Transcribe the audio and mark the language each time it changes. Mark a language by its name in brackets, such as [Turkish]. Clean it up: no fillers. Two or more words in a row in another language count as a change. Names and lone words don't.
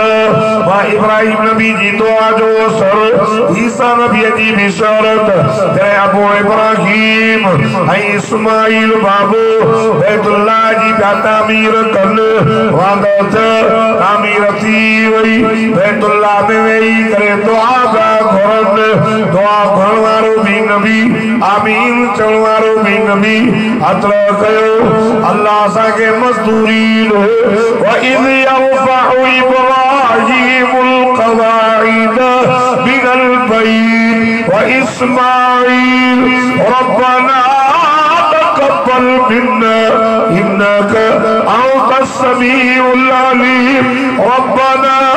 [Sindhi] व इब्राहीम नबी जी दुआ जो असर ईसा नबी जी बिशारत ते अबू इब्राहीम ऐं इस्माईल बाबू बैतुल्लाह जी पिया तामीर कन वांदो त तामीर थी वई बैतुल्लाह में वेही करे दुआ पिया घुरनि दुआ घुरण वारो भी नबी आमीन चवण वारो भी नबी हथरो कयो अल्लाह असांखे मज़दूरी [Arabic] وإذ يرفع إبراهيم القواعد من البيت وإسماعيل ربنا تقبل منا إنك أنت السميع العليم ربنا